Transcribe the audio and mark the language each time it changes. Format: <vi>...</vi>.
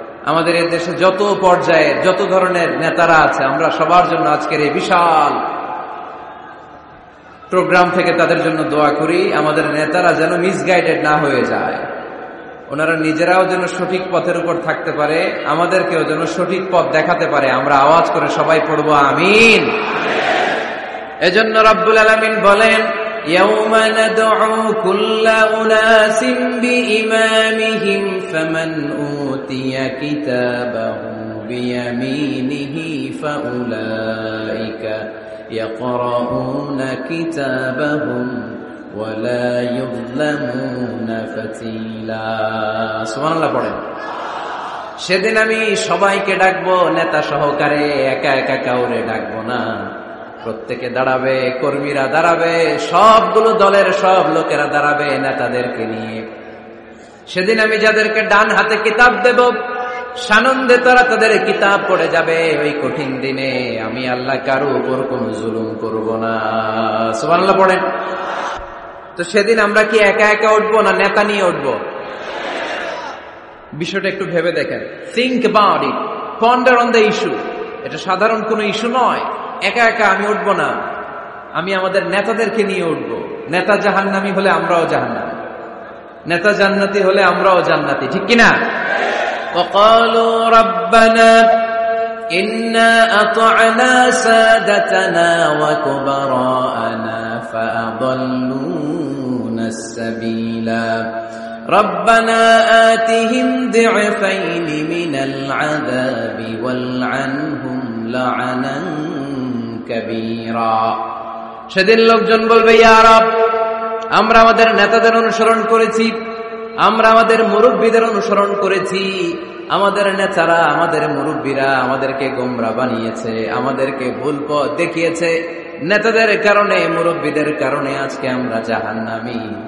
<bn>আমাদের এই দেশে যত পর্যায়ে যত ধরনের নেতারা আছে, আমরা সবার জন্য আজকের এই বিশাল প্রোগ্রাম থেকে তাদের জন্য দোয়া করি, আমাদের নেতারা যেন মিসগাইডেড না হয়ে যায়, ওনারা নিজেরাও যেন সঠিক পথের উপর থাকতে পারে, আমাদেরকেও যেন সঠিক পথ দেখাতে পারে। আমরা আওয়াজ করে সবাই পড়বো আমিন।</bn> <ar>এজন্য রব্বুল আলামিন বলেন, يوم ندعو كل أناس بإمامهم فمن أوتي كتابه بيمينه فأولئك يقرؤون كتابهم ولا يظلمون فتيلا سبحان الله</ar> <bn>পড়েন। সেদিন আমি সবাইকে ডাকবো, নেতা সহকারে, একা একা কাউরে ডাকবো না। প্রত্যেকে দাঁড়াবে, কর্মীরা দাঁড়াবে, সবগুলো দলের সব লোকেরা দাঁড়াবে নেতাদেরকে নিয়ে। সেদিন আমি যাদেরকে ডান হাতে কিতাব দেব, সানন্দে তারা তাদের কিতাব পড়ে যাবে। ওই কঠিন দিনে আমি আল্লাহ কারো উপর কোনো জুলুম করব না। সুবহানাল্লাহ পড়েন। তো সেদিন আমরা কি একা একা উঠবো না নেতা নিয়ে উঠবো? বিষয়টা একটু ভেবে দেখেন,</bn> <en>Think about it, ponder on the issue.</en> <bn>এটা সাধারণ কোনো ইস্যু নয়। একা একা আমি উঠবো না, আমি আমাদের নেতাদেরকে নিয়ে উঠবো। নেতা জাহান্নামী হলে আমরাও জাহান্নামী, নেতা জান্নাতি হলে আমরাও জান্নাতি, ঠিক কিনা?</bn> <ar>وقالوا ربنا إنا أطعنا سادتنا وكبراءنا فأضلونا السبيلا ربنا آتهم ضعفين من العذاب والعنهم لعنا كبيرا।</ar> <bn>সেদিন লোকজন বলবে, ইয়া রব, আমরা আমাদের নেতাদের অনুসরণ করেছি, আমরা আমাদের মুরব্বীদের অনুসরণ করেছি, আমাদের নেতারা, আমাদের মুরব্বীরা আমাদেরকে গোমরা বানিয়েছে, আমাদেরকে ভুল পথ দেখিয়েছে। নেতাদের কারণে, মুরব্বীদের কারণে আজকে আমরা জাহান্নামী।</bn>